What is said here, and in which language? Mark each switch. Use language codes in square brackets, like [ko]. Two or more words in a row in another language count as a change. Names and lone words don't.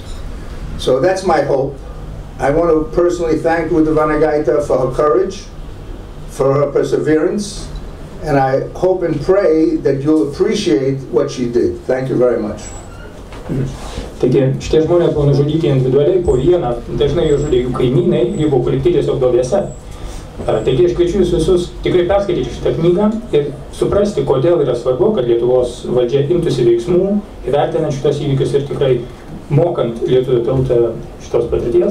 [en] So that's my hope. I want to personally thank Rūta Vanagaitė for her courage, for her perseverance, and I hope and pray that you'll appreciate what she did. Thank you very much. [lt] Taigi, šitie žmonės buvo nužudyti individualiai po vieną, dažnai jų žudė jų kaimynai, jų buvo palikti tiesiog duobėse. Taigi, aš kviečiu jūs visus tikrai perskaityti šitą knygą ir suprasti, kodėl yra svarbu, kad Lietuvos valdžia imtųsi veiksmų, įvertinant šitos įvykius ir tikrai mokant lietuvių tautą šitos patirties.